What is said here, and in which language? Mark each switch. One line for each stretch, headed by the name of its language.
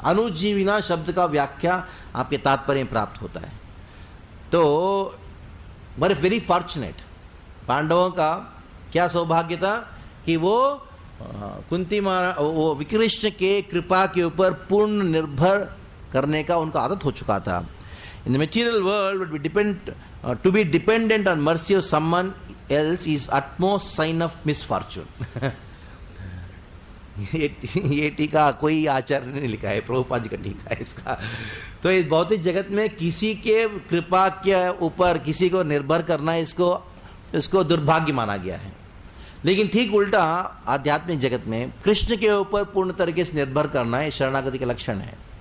Hindi: अनुजीविना शब्द का व्याख्या आपके तात्पर्य में प्राप्त होता है। तो
English: were very fortunate,
Hindi: पांडवों का क्या सौभाग्य था कि वो कुंती महाराज, वो विकृष्ण के कृपा के ऊपर पूर्ण निर्भर करने का उनका आदत हो चुका था।
English: In the material world, would be to be dependent on mercy of someone else is utmost sign of misfortune.
Hindi: ये टीका कोई आचार्य ने लिखा है, प्रभुपाद जी का टीका है इसका। तो इस भौतिक जगत में किसी के कृपा के ऊपर किसी को निर्भर करना, इसको दुर्भाग्य माना गया है। लेकिन ठीक उल्टा आध्यात्मिक जगत में कृष्ण के ऊपर पूर्ण तरीके से निर्भर करना है शरणागति का लक्षण है।